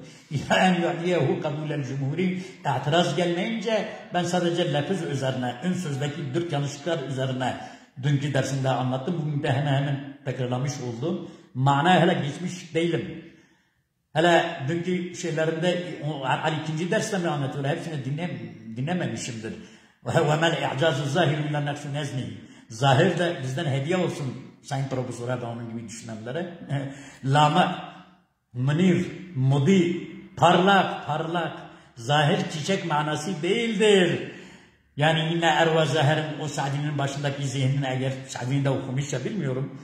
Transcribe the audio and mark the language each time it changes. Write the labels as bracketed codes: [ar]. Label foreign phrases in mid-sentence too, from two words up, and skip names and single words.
[ar] إلى أن يوليه قبولا جمهوري. [tr] İtiraz gelmeyince ben sadece lafız üzerine, ön sözdeki 4 yanlışlıklar üzerine dünkü dersimde anlattım. Bugün de hemen tekrarlamış oldum. Manaya hele geçmiş değilim. Hele dünkü şeylerinde ikinci derste mi anlatıyor? Hepsini dinlememişimdir. [ar] وَمَا الْاِعْجَازُ الزَّاهِرُ اِلَّا نَفْسُ نَزْنِهِ [tr] Zahir de bizden hediye olsun sayın profesöre ve onun gibi düşünenlere. Lama, münir, mudi, parlak. Zahir çiçek manası değildir. Yani yine Erva Zahir'in o Sa'di'nin başındaki zihnini eğer Sa'di'ni de okumuşsa bilmiyorum.